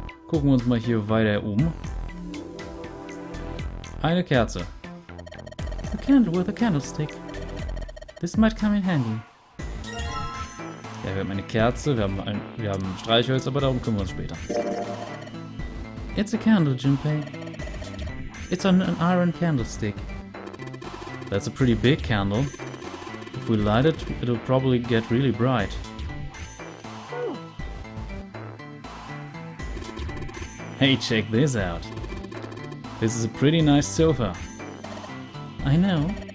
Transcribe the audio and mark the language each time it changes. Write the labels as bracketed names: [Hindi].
[German] Gucken wir uns mal hier weiter um. Eine Kerze. [English] A candle with a candlestick. This might come in handy. [German] Ja, wir haben eine Kerze, wir haben Streichholz, aber darum kümmern wir uns später. [English] It's a candle, Junpei. It's on an iron candlestick. That's a pretty big candle. If we light it, it'll probably get really bright. Hey, check this out. This is a pretty nice sofa. I know.